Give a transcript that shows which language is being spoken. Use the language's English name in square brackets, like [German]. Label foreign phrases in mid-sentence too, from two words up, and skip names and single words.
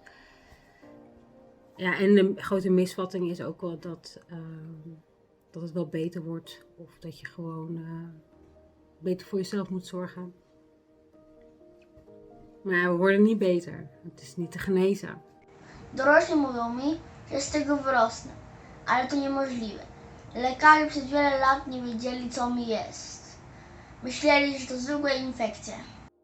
[Dutch] Ja, en de grote misvatting is ook wel dat het wel beter wordt. Of dat je gewoon beter voor jezelf moet zorgen. Maar we worden niet beter. Het is niet te genezen. [Polish] Dorośli mówią mi, że z tego wyrosnę, ale to niemożliwe. Lekarze przez wiele lat nie wiedzieli, co mi jest. Myśleli, że to zwykłe infekcje.